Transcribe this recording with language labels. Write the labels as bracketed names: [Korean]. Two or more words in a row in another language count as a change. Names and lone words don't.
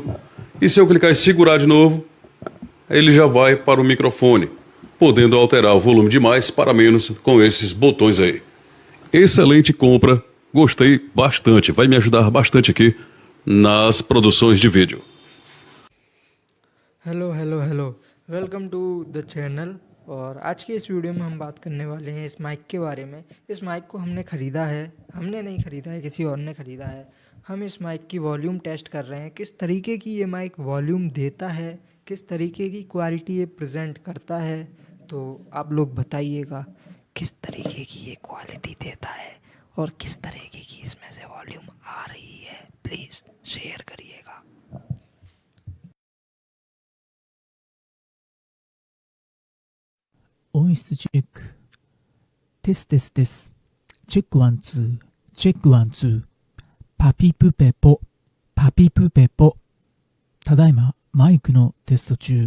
[Portuguese] E se eu clicar e segurar de novo, ele já vai para o microfone, podendo alterar o volume de mais para menos com esses botões aí. Excelente compra, gostei bastante, vai me ajudar bastante aqui nas produções de vídeo. [English] Hello welcome to the channel. [Hindi] और आज की इस वीडियो में हम बात करने वाले हैं इस माइक के बारे में। इस माइक को हमने ख़रीदा है, हमने नहीं ख़रीदा है, किसी और ने ख़रीदा है। हम इस माइक की वॉल्यूम टेस्ट कर रहे हैं, किस तरीके की ये [English] mic volume [Hindi] देता है, किस तरीके की क्वालिटी ये प्रेजेंट करता है। तो आप लोग बताइएगा किस तरीके की ये क्वालिटी देता है और किस तरीके की इसमें से वॉल्यूम आ रही है। [English] please share [Hindi] करिएगा। [Japanese] 音質チェック。 [English] Test test test. Check one two. check one two. パピプペポ。 [Japanese] パピプペポ。ただいまマイクのテスト中。